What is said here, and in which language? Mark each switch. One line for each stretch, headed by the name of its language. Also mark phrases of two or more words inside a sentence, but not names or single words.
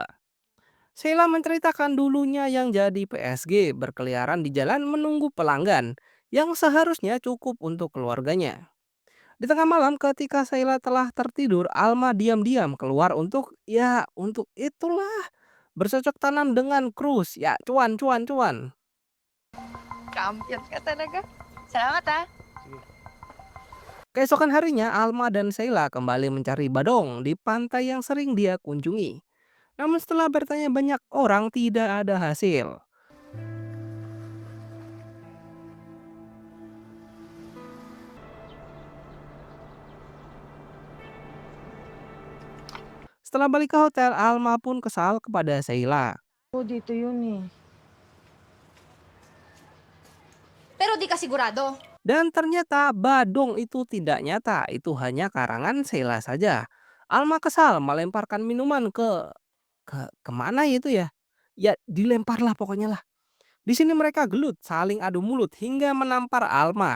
Indonesian: Sheila menceritakan dulunya yang jadi PSG berkeliaran di jalan menunggu pelanggan yang seharusnya cukup untuk keluarganya. Di tengah malam ketika Sheila telah tertidur, Alma diam-diam keluar untuk itulah bercocok tanam dengan Cruz. Ya, cuan cuan cuan.
Filipino: Champions ka talaga. Salamat ah.
Indonesian: Keesokan harinya, Alma dan Sheila kembali mencari Badong di pantai yang sering dia kunjungi. Namun setelah bertanya banyak orang tidak ada hasil. Setelah balik ke hotel, Alma pun kesal kepada Sheila.
Filipino: Oh, dito yun eh. Pero di ka sigurado.
Indonesian: Dan ternyata Badong itu tidak nyata, itu hanya karangan Sheila saja. Alma kesal melemparkan minuman ke kemana itu ya? Ya dilemparlah pokoknya lah. Di sini mereka gelut, saling adu mulut hingga menampar Alma.